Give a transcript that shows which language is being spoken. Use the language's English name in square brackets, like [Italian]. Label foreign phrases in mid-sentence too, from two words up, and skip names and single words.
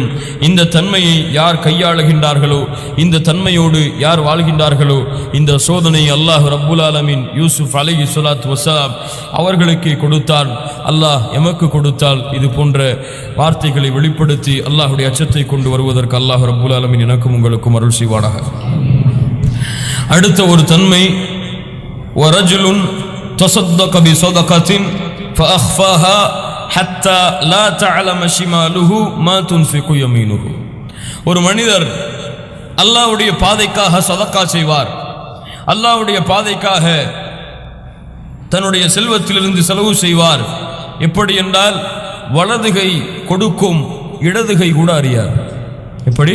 [Tamil] இந்த தன்மையை யார் கையாளுகின்றார்களோ, இந்த தன்மையோடு யார் வாழ்கின்றார்களோ, இந்த சோதனை அல்லாஹ் [Arabic] رب العالمين [Tamil] யூசுப் [Arabic] عليه الصلاة والسلام [Tamil] அவர்களுக்கு கொடுத்தான். அல்லாஹ் எமக்கு கொடுத்தால் இது போன்ற வார்த்தைகளை வெளிப்படுத்தி அல்லாஹ்வுடைய அச்சத்தை கொண்டு வருவதற்கு அல்லாஹ் [Arabic] رب العالمين [Tamil] எனக்கும் உங்களுக்கும் அருள் செய்வானாக. அடுத்த ஒரு தன்மை, [Arabic] وَرَجُلٌ تَصَدَّقَ بِصَدَقَةٍ فَأَخْفَاهَا حَتَّى لَا تَعْلَمَ شِمَالُهُ مَا تُنْفِقُ يَمِينُهُ. [Tamil] ஒரு மனிதர் அல்லாஹ்வுடைய பாதைக்காக சதக்கா செய்வார். அல்லாஹ்வுடைய பாதைக்காக தன்னுடைய செல்வத்திலிருந்து செலவு செய்வார். எப்படி என்றால், வலதுகை கொடுக்கும், இடதுகை கூட அறியார். எப்படி?